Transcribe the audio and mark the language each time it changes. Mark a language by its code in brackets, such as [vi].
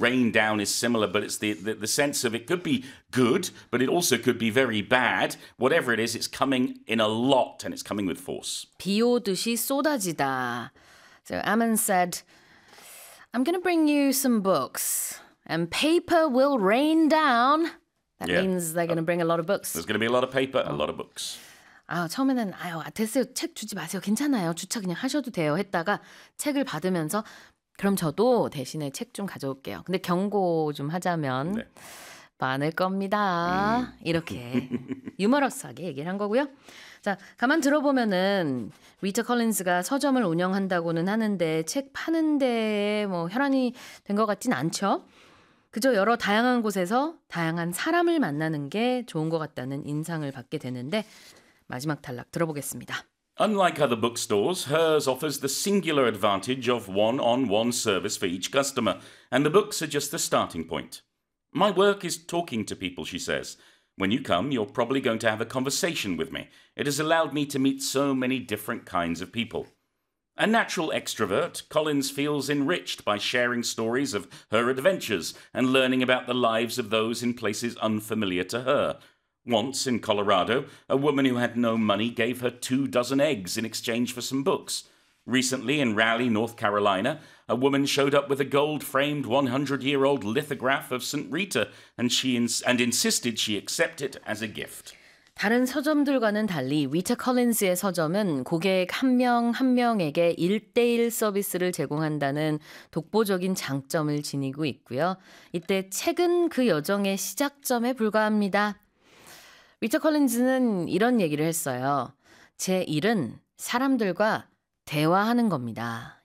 [en] Rain down is similar, but it's the sense of it could be good, but it also could be very bad. Whatever it is, it's coming in a lot and it's coming with force. [ko] 비 오듯이 쏟아지다. [en] So Ammon said, I'm going to bring you some books and paper will rain down. That yeah. means they're going to bring a lot of books. There's going to be a lot of paper, a lot of books. [ko] 아, 처음에는 아유, 됐어요. 책 주지 마세요. 괜찮아요. 주차 그냥 하셔도 돼요. 했다가 책을 받으면서 그럼 저도 대신에 책 좀 가져올게요. 근데 경고 좀 하자면 네. 많을 겁니다. 이렇게 유머러스하게 얘기를 한 거고요. 자, 가만 들어보면은 리처 컬린스가 서점을 운영한다고는 하는데 책 파는 데에 뭐 혈안이 된 것 같진 않죠. 그저 여러 다양한 곳에서 다양한 사람을 만나는 게 좋은 것 같다는 인상을 받게 되는데 마지막 탈락 들어보겠습니다. [en] Unlike other bookstores, hers offers the singular advantage of one-on-one service for each customer, and the books are just the starting point. My work is talking to people, she says. When you come, you're probably going to have a conversation with me. It has allowed me to meet so many different kinds of people. A natural extrovert, Collins feels enriched by sharing stories of her adventures and learning about the lives of those in places unfamiliar to her. Once in Colorado, a woman who had no money gave her 2 dozen eggs in exchange for some books. Recently in Raleigh, North Carolina, a woman showed up with a gold-framed 100-year-old lithograph of St. Rita and insisted she accept it as a gift. [ko] 다른 서점들과는 달리 위처 컬린스의 서점은 고객 한 명 한 명에게 1대1 서비스를 제공한다는 독보적인 장점을 지니고 있고요. 이때 책은 그 여정의 시작점에 불과합니다. 위처 컬린스는 이런 얘기를 했어요. 제 일은 사람들과 대화하는 겁니다.